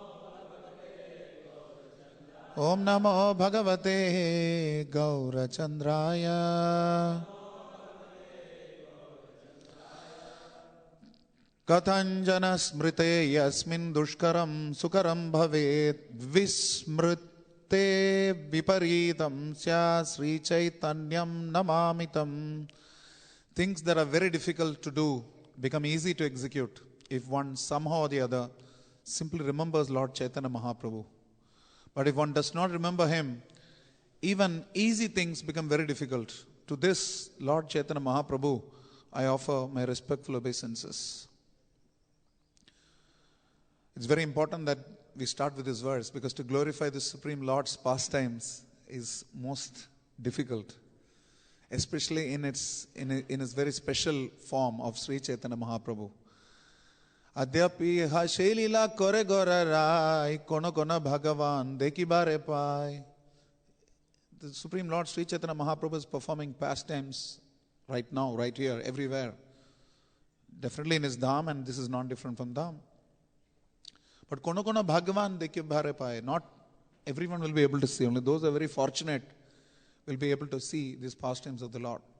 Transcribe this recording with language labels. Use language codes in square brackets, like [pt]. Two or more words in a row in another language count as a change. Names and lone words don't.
[sa] ॐ नमो भगवते गौरचन्द्राय कथञ्चन स्मृते यस्मिन् दुष्करं सुकरं भवेत् विस्मृते विपरीतं स्या श्री चैतन्यं नमामितम्. [en] Things that are very difficult to do become easy to execute if one somehow or the other simply remembers Lord Chaitanya Mahaprabhu. But if one does not remember him, even easy things become very difficult. To this Lord Chaitanya Mahaprabhu, I offer my respectful obeisances. It's very important that we start with this verse because to glorify the Supreme Lord's pastimes is most difficult, especially in its very special form of Sri Chaitanya Mahaprabhu. [bn] অদ্যাপি হ শেলীলা করে গোরা রায় কোনো কোনো ভাগ্যবান দেখি বারে পাই. [en] The Supreme Lord Sri Chaitanya Mahaprabhu is performing pastimes right now, right here, everywhere. Definitely in his dham, and this is not different from dham. But [bn] কোনো কোনো ভাগ্যবান দেখি বারে পাই. [en] Not everyone will be able to see. Only those who are very fortunate will be able to see these pastimes of the Lord.